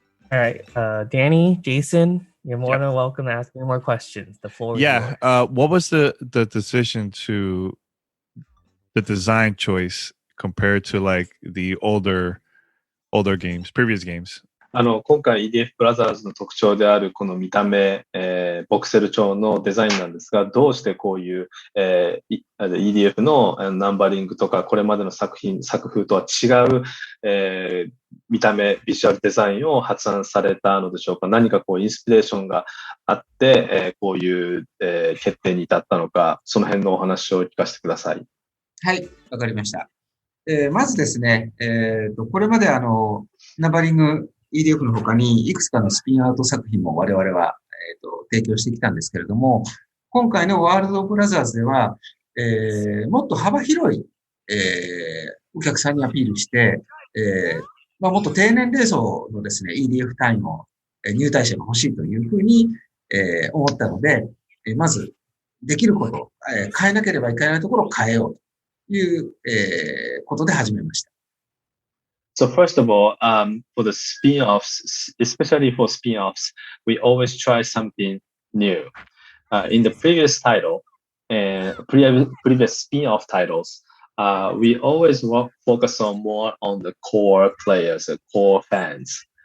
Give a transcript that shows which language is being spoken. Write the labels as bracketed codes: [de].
[en] All right, Danny, Jason, you're more than welcome to ask me more questions. The floor is yours. What was the decision to the design choice compared to like the older games, previous games? [ja] 今回 EDF ブラザーズの特徴であるこの見た目、ボクセル調のデザインなんですが、どうしてこういう、EDF のナンバリングとかこれまでの作風とは違う、見た目ビジュアルデザインを発案されたのでしょうか。何かこうインスピレーションがあって、こういう、決定に至ったのか、その辺のお話を聞かせてください。はい、わかりました。まずですね、これまでナンバリングEDF の他にいくつかのスピンアウト作品も我々は、提供してきたんですけれども、今回のワールド・オブ・ブラザーズでは、もっと幅広い、お客さんにアピールして、もっと低年齢層のですね、EDF 単位の入隊者が欲しいというふうに、思ったので、まずできること、変えなければいけないところを変えようという、ことで始めました。 [en] So first of all, for the spin-offs, especially for spin-offs, we always try something new. In the previous title and previous spin-off titles, we always focus on more on the core players, the core fans.